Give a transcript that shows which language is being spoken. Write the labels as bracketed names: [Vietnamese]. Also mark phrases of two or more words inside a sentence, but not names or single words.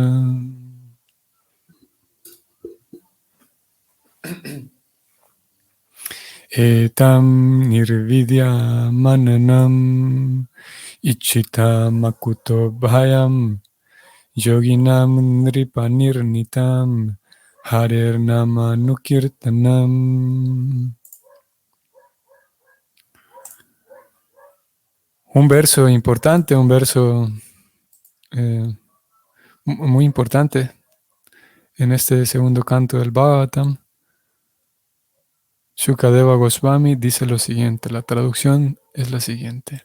[Sanskrit] Etam nirvidya mananam ichita makuto bhayam yoginam nripanirnitam harer nama nukirtanam. [Spanish] Un verso importante, un verso muy importante en este segundo canto del Bhagavatam. Shukadeva Goswami dice lo siguiente, la traducción es la siguiente.